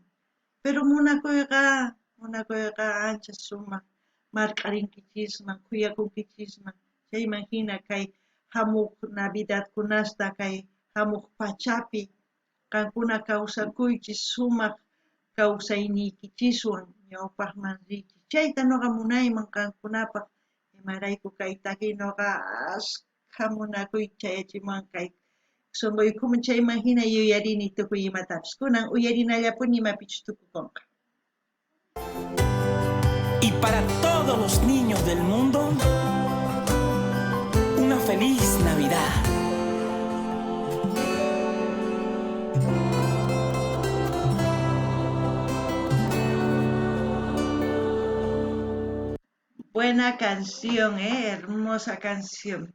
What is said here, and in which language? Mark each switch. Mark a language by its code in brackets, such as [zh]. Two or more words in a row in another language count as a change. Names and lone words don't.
[qu] Pero munakuyqa ancha sumaq marq'arinkichisman, kuyakunkichisman, chayman hina kay hamuq Navidadkunasta kay hamuq pachapi qankuna kawsakuychis sumaq kawsayniykichiswan ñawpaqman riychis. Chayta ñuqa munayman qankunapaq, imarayku kay takiy ñuqa asqa munakuy chayachimuwan kay sunquykuman chayman hina yuyarini tukuy imatapis. Kunan uyarinallapuni imapichus tukukunqa. [es] Y para todos los niños del mundo, una feliz Navidad. Buena canción, hermosa canción.